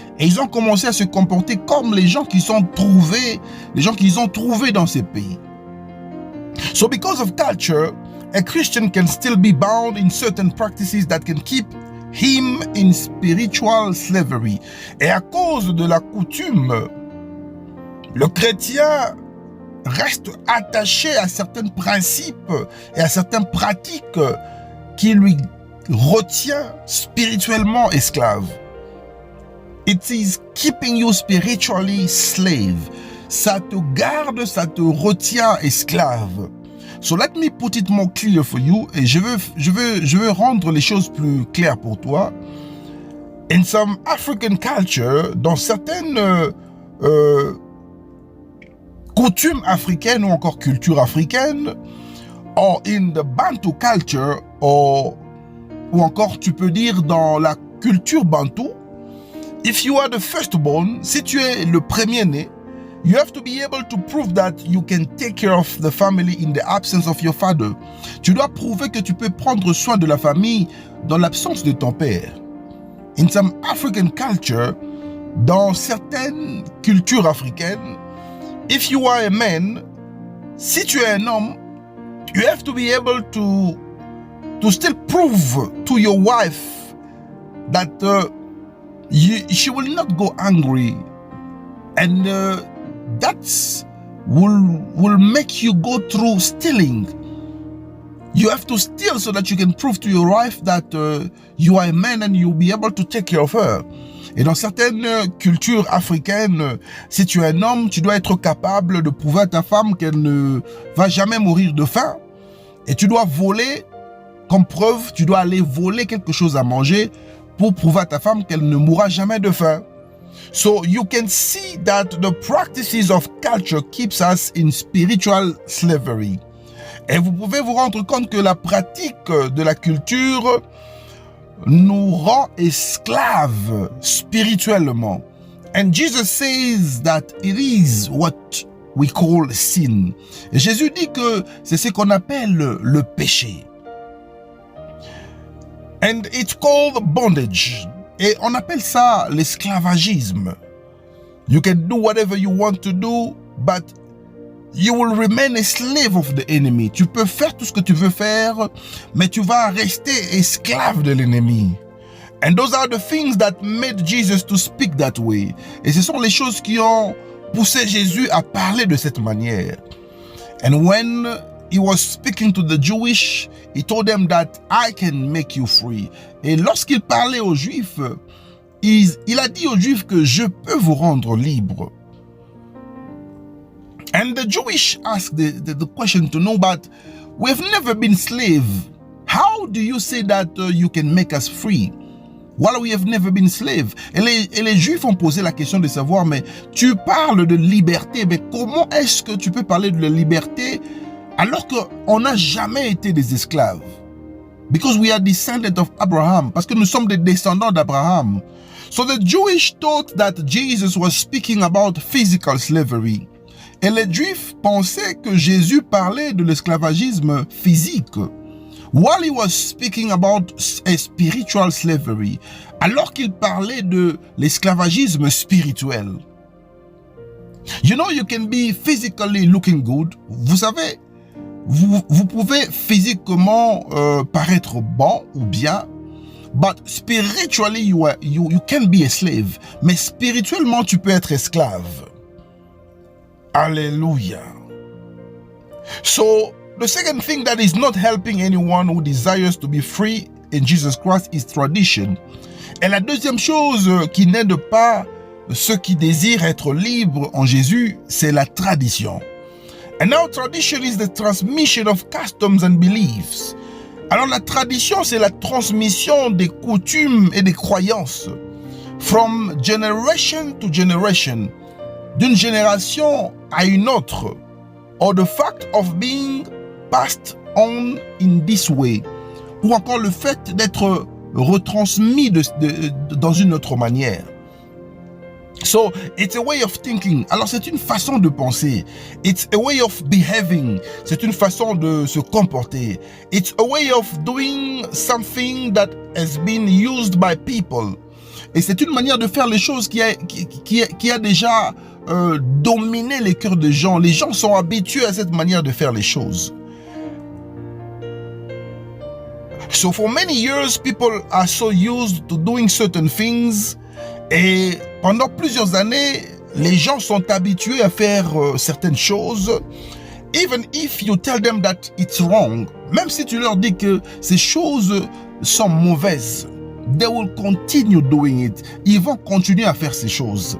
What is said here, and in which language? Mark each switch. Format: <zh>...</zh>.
<fr>Et ils ont commencé à se comporter comme les gens qu'ils ont trouvés dans ces pays.</fr> <en>So because of culture, a Christian can still be bound in certain practices that can keep him in spiritual slavery.</en> <fr>Et à cause de la coutume, le chrétien reste attaché à certains principes et à certaines pratiques qui lui retient spirituellement esclave.</fr> <en>It is keeping you spiritually slave.</en> <fr>Ça te garde, ça te retient esclave.</fr> <en>So let me put it more clear for you.</en> <fr>Et je veux rendre les choses plus claires pour toi.</fr> <en>In some African culture,</en> <fr>dans certaines coutumes africaines ou encore culture africaine,</fr> <en>or in the Bantu culture,</en> <fr>ou encore tu peux dire dans la culture bantou,</fr> <en>if you are the firstborn,</en> <fr>si tu es le premier-né,</fr> <en>you have to be able to prove that you can take care of the family in the absence of your father.</en> <fr>Tu dois prouver que tu peux prendre soin de la famille dans l'absence de ton père.</fr> <en>In some African culture,</en> <fr>dans certaines cultures africaines,</fr> <en>if you are a man,</en> <fr>si tu es un homme,</fr> <en>you have to be able to still prove to your wife that she will not go angry, and that will make you go through stealing. You have to steal so that you can prove to your wife that you are a man and you'll be able to take care of her.</en> <fr>Et dans certaines cultures africaines, si tu es un homme, tu dois être capable de prouver à ta femme qu'elle ne va jamais mourir de faim. Et tu dois voler, comme preuve, tu dois aller voler quelque chose à manger pour prouver à ta femme qu'elle ne mourra jamais de faim.</fr> <en>So you can see that the practices of culture keeps us in spiritual slavery.</en> <fr>Et vous pouvez vous rendre compte que la pratique de la culture nous rend esclaves spirituellement.</fr> <en>And Jesus says that it is what we call sin.</en> <fr>Et Jésus dit que c'est ce qu'on appelle le péché.</fr> <en>And it's called bondage.</en> <fr>Et on appelle ça l'esclavagisme.</fr> <en>You can do whatever you want to do, but you will remain a slave of the enemy.</en> <fr>Tu peux faire tout ce que tu veux faire, mais tu vas rester esclave de l'ennemi.</fr> <en>And those are the things that made Jesus to speak that way.</en> <fr>Et ce sont les choses qui ont poussé Jésus à parler de cette manière.</fr> <en>And when he was speaking to the Jewish, he told them that I can make you free.</en> <fr>Et lorsqu'il parlait aux Juifs, il a dit aux Juifs que je peux vous rendre libre.</fr> <en>And the Jewish asked the question to know, but we've never been slave. How do you say that you can make us free? While we have never been slave.</en> <fr>Et les Juifs ont posé la question de savoir, mais tu parles de liberté, mais comment est-ce que tu peux parler de la liberté alors qu'on n'a jamais été des esclaves?</fr> <en>Because we are descendants of Abraham.</en> <fr>Parce que nous sommes des descendants d'Abraham.</fr> <en>So the Jewish thought that Jesus was speaking about physical slavery.</en> <fr>Et les Juifs pensaient que Jésus parlait de l'esclavagisme physique.</fr> <en>While he was speaking about a spiritual slavery.</en> <fr>Alors qu'il parlait de l'esclavagisme spirituel.</fr> <en>You know, you can be physically looking good.</en> <fr>Vous savez, vous pouvez physiquement paraître bon ou bien,</fr> <en>but spiritually you can be a slave.</en> <fr>Mais spirituellement, tu peux être esclave.</fr> <en>Hallelujah. So, the second thing that is not helping anyone who desires to be free in Jesus Christ is tradition.</en> <fr>Et la deuxième chose qui n'aide pas ceux qui désirent être libres en Jésus, c'est la tradition.</fr> <en>And now tradition is the transmission of customs and beliefs.</en> <fr>Alors la tradition, c'est la transmission des coutumes et des croyances.</fr> <en>From generation to generation.</en> <fr>D'une génération à une autre.</fr> <en>Or the fact of being passed on in this way.</en> <fr>Ou encore le fait d'être retransmis dans une autre manière.</fr> <en>So, it's a way of thinking.</en> <fr>Alors, c'est une façon de penser.</fr> <en>It's a way of behaving.</en> <fr>C'est une façon de se comporter.</fr> <en>It's a way of doing something that has been used by people.</en> <fr>Et c'est une manière de faire les choses qui a déjà dominé les cœurs des gens. Les gens sont habitués à cette manière de faire les choses.</fr> <en>So, for many years, people are so used to doing certain things.</en> <fr>Et pendant plusieurs années, les gens sont habitués à faire certaines choses.</fr> <en>Even if you tell them that it's wrong,</en> <fr>même si tu leur dis que ces choses sont mauvaises,</fr> <en>they will continue doing it.</en> <fr>Ils vont continuer à faire ces choses.</fr>